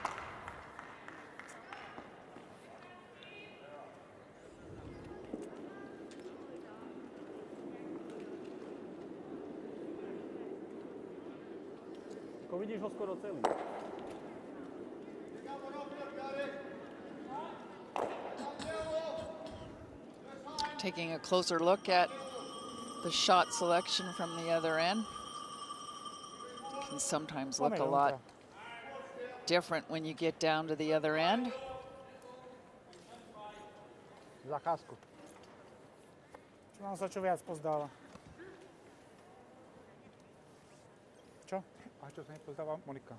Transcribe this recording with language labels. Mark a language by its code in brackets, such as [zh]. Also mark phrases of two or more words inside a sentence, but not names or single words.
[sk] Vidíš ho skoro celý. [en] Taking a closer look at the shot selection from the other end. Can sometimes look a lot different when you get down to the other end. [sk] Zakázku. Čo nám sa čo viac pozdáva? Čo? A čo sa nepozdáva Monika?